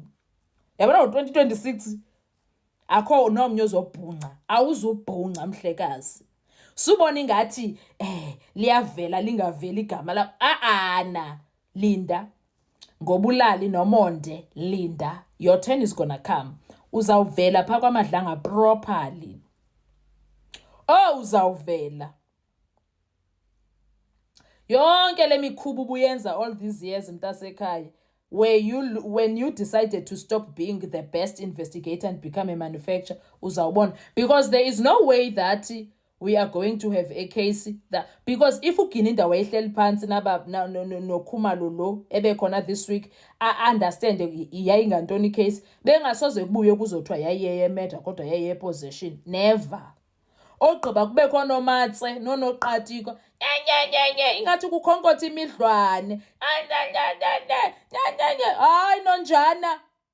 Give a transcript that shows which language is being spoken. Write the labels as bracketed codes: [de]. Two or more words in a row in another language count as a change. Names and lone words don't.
[xh] Yabona 2026 akho nomnye ozobhunqa. Awuzubhunqa mhlekazi. Subona ingathi liyavela lingaveli igama la linda ngobulali nomonde linda. [en] Your turn is gonna come. [xh] Uzawuvela pha kwamadlanga properly. Uzawuvela. Yonke lemikhubu buyenza [en] all these years [xh] mntasekhaya [en] when you decided to stop being the best investigator and become a manufacturer [xh] uzawubona [en] because there is no way that we are going to have a case that because if [xh] uGinindi wayehleli phansi noKhumalo lo ebekhona [en] this week understand [xh] yayingantoni case bengasoze kubuye kuzothiwa yayiye murder kodwa yayiye possession. Never. Ogqiba kube khona omatse nonoqatiko ingathi kukhonkotha imidlwane hayi nonjana